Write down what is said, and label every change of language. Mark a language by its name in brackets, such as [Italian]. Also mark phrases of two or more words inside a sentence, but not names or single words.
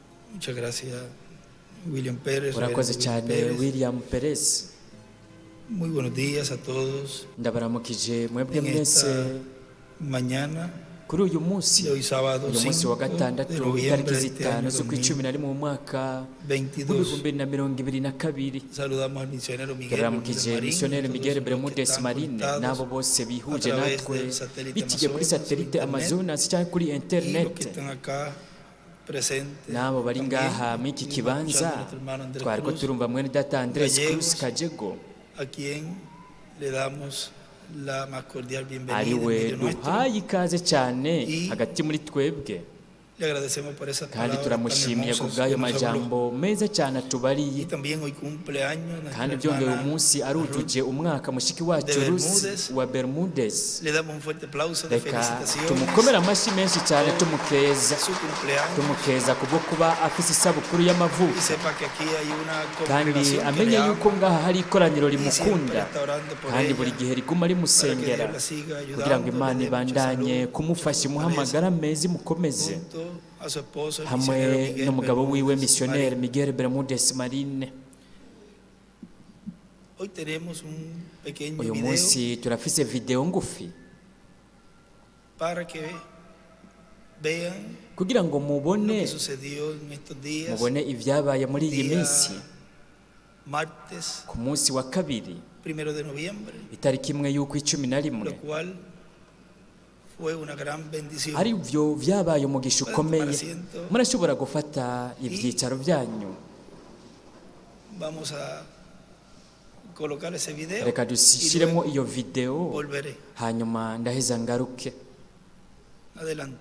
[Spanish] Muchas gracias, William Pérez. [Rundi] urakoze cyane William Perez. [Spanish] Muy buenos días a todos. [Rundi] Ndabaramukije mwebwe [Spanish] En [Rundi] mwese [Spanish] esta mañana [Rundi] kuri uyu munsi, [Spanish] de hoy sábado [Rundi] uyu munsi wa [Spanish] 5 de [Rundi] gatandatu [Spanish] noviembre [Rundi] itariki [Spanish] de este año [Rundi] zitanu z'ukwicumi na rimwe mu mwaka [Spanish] 2022. [Rundi] w'ibihumbi na mirongo ibiri na kabiri. [Spanish] Saludamos al misionero Miguel [Rundi] turaramukije misiyoneri Miguel [Spanish] Bermúdez [Rundi] Bermúdez Marine n'abo bose bihuje [Spanish] a través [Rundi] natwe [Spanish] del satélite [Rundi] biciye kuri [Spanish] Amazonas, [Rundi] satelite [Spanish] internet, [Rundi] Amazonas cyangwa kuri [Spanish] y los que [Rundi] internet, [Spanish] están acá presentes. [Rundi] n'abo bari [Spanish] también. [Rundi] ngaha muri iki [Spanish] Venimos [Rundi] kibanza. [Spanish] escuchando a nuestro hermano Andrés [Rundi] Twariko [Spanish] Cruz, [Rundi] turumva mwene data Andres [Spanish] Gallegos, [Rundi] Cruz Kajego, [Spanish] a quien le damos la más cordial bienvenida [Rundi] ari [Spanish] en [Rundi] we [Spanish] medio nuestro. [Rundi] duhaye ikaze cyane [Spanish] Y [Rundi] hagati muri twebwe, [Spanish] Le agradecemos por esas [Rundi] kandi [Spanish] palabras tan [Rundi] turamushimiye ku [Spanish] hermosas [Rundi] bw'ayo [Spanish] que nos habló. [Rundi] majambo meza cyane atubariye. [Spanish] Y también hoy cumple años nuestra [Rundi] Kandi byongeye uyu [Spanish] hermana [Rundi] munsi arujuje umwaka mushiki wacu [Spanish] de [Rundi] Rusi [Spanish] Bermúdez. [Rundi] wa Bermúdez. [Spanish] Le damos un fuerte aplauso de [Rundi] Reka [Spanish] felicitaciones. [Rundi] tumukomere amashyi menshi cyane tumukeza, [Spanish] Su cumpleaños. [Rundi] tumukeza kubwo kuba afise isabukuru [Spanish] Y [Rundi] y'amavuko, [Spanish] sepa que aquí hay una [Rundi] kandi [Spanish] congregación que [Rundi] amenye [Spanish] le [Rundi] yuko ama ngaha hari ikoraniro [Spanish] y siempre [Rundi] rimukunda, [Spanish] está orando por [Rundi] kandi [Spanish] ella [Rundi] buri gihe riguma [Spanish] para que [Rundi] rimusengera [Spanish] Dios la siga [Rundi] kugira ngo [Spanish] ayudando, [Rundi] Imana [Spanish] le dé mucha [Rundi] ibandanye [Spanish] salud, [Rundi] kumufasha imuhe [Spanish] fortaleza, [Rundi] amagara meza imukomeze, [Spanish] junto a su esposo, el [Rundi] hamwe [Spanish] misionero Miguel [Rundi] n'umugabo wiwe [Spanish] Bermúdez [Rundi] misiyoneri [Spanish] Marín. [Rundi] Miguel Bermúdez Marine. [Spanish] Hoy tenemos un pequeño [Rundi] Uyu [Spanish] video [Rundi] munsi turafise video ngufi [Spanish] para que vean [Rundi] kugira ngo [Spanish] lo [Rundi] mubone [Spanish] que sucedió en estos días, [Rundi] mubone ibyabaye muri iyi [Spanish] día [Rundi] minsi. [Spanish] martes [Rundi] Ku munsi wa kabiri [Spanish] 1 de noviembre, [Rundi] itariki imwe y'ukw'icumi na rimwe, [Spanish] lo cual fue una gran bendición. [Rundi] ari byo byabaye umugisha ukomeye. [Spanish] Tomar asiento. [Rundi] Murashobora gufata ibyicaro byanyu. [Spanish] Vamos a colocar ese video [Rundi] Reka [Spanish] y [Rundi] dushyiremo [Spanish] luego [Rundi] iyo video, [Spanish] volveré. [Rundi] hanyuma ndaheza ngaruke. [Spanish] Adelante.